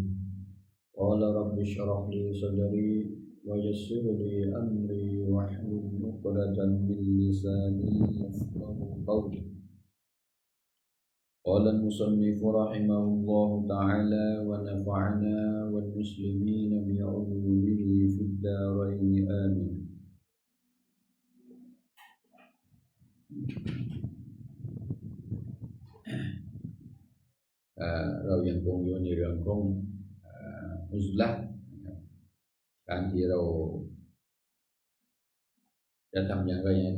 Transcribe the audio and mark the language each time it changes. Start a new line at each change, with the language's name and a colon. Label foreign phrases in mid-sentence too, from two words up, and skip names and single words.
Arabic: قال رب اشرح لي صدري ويسر لي أمري واحلل عقدة من لساني يفقهوا قولي. قال المصنف رحمه الله تعالى ونفعنا والمسلمين بعلومه في الدارين آمين.
Thai: เรายังคงอยู่ในเรื่องของอุซละห์การที่เราจะทำอย่างไรให้